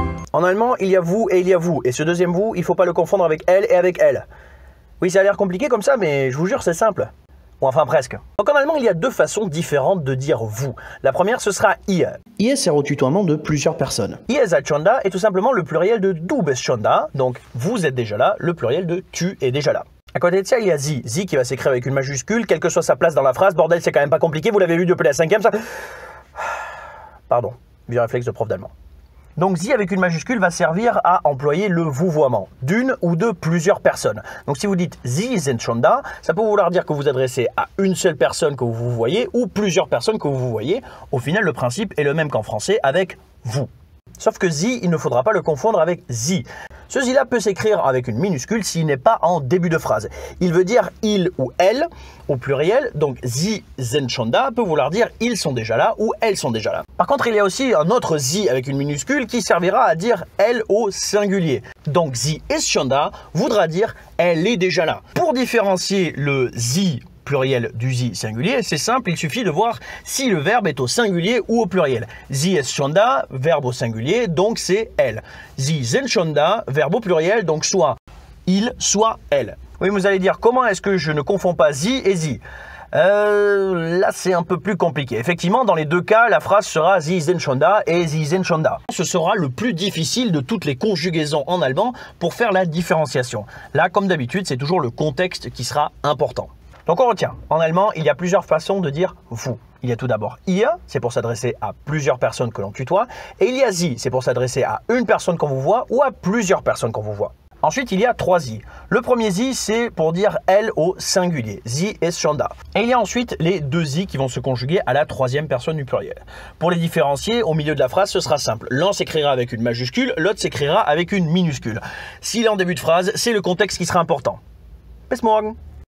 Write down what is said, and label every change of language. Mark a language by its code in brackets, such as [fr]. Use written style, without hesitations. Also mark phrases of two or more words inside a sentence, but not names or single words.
[fr] En allemand, il y a vous et il y a vous. Et ce deuxième vous, il ne faut pas le confondre avec elle et avec elle. Oui, ça a l'air compliqué comme ça, mais je vous jure, c'est simple. Ou enfin presque. Donc en allemand, il y a deux façons différentes de dire vous. La première, ce sera ihr. Ihr sert au tutoiement de plusieurs personnes. [de] Ihr seid schon da [fr] est tout simplement le pluriel de [de] du bist schon da. [fr] Donc vous êtes déjà là, le pluriel de tu es déjà là. À côté de ça, il y a sie. Sie qui va s'écrire avec une majuscule, quelle que soit sa place dans la phrase. Bordel, c'est quand même pas compliqué, vous l'avez vu depuis la 5e, ça... Pardon, vieux réflexe de prof d'allemand. Donc sie avec une majuscule va servir à employer le vouvoiement d'une ou de plusieurs personnes. Donc si vous dites [de] Sie sind schon da, [fr] ça peut vouloir dire que vous adressez à une seule personne que vous voyez ou plusieurs personnes que vous voyez. Au final, le principe est le même qu'en français avec vous. Sauf que sie, il ne faudra pas le confondre avec sie. Ce sie-là peut s'écrire avec une minuscule s'il n'est pas en début de phrase. Il veut dire il ou elle au pluriel, donc [de] sie sind schon da [fr] peut vouloir dire ils sont déjà là ou elles sont déjà là. Par contre, il y a aussi un autre sie avec une minuscule qui servira à dire elle au singulier. Donc [de] sie ist schon da [fr] voudra dire elle est déjà là. Pour différencier le sie pluriel du sie singulier, c'est simple, il suffit de voir si le verbe est au singulier ou au pluriel. [de] Sie ist schon da, [fr] verbe au singulier, donc c'est elle. [de] Sie sind schon da, [fr] verbe au pluriel, donc soit il, soit elle. Oui, vous allez dire, comment est-ce que je ne confonds pas sie et sie? Là, c'est un peu plus compliqué. Effectivement, dans les deux cas, la phrase sera [de] Sie sind schon da [fr] et [de] Sie sind schon da. [fr] Ce sera le plus difficile de toutes les conjugaisons en allemand pour faire la différenciation. Là, comme d'habitude, c'est toujours le contexte qui sera important. Donc on retient, en allemand, il y a plusieurs façons de dire vous. Il y a tout d'abord ihr, c'est pour s'adresser à plusieurs personnes que l'on tutoie, et il y a sie, c'est pour s'adresser à une personne qu'on vous voit ou à plusieurs personnes qu'on vous voit. Ensuite, il y a trois sie. Le premier sie, c'est pour dire elle au singulier, [de] sie ist schon da. [fr] Et il y a ensuite les deux sie qui vont se conjuguer à la troisième personne du pluriel. Pour les différencier, au milieu de la phrase, ce sera simple. L'un s'écrira avec une majuscule, l'autre s'écrira avec une minuscule. S'il est en début de phrase, c'est le contexte qui sera important. [de] Bis morgen!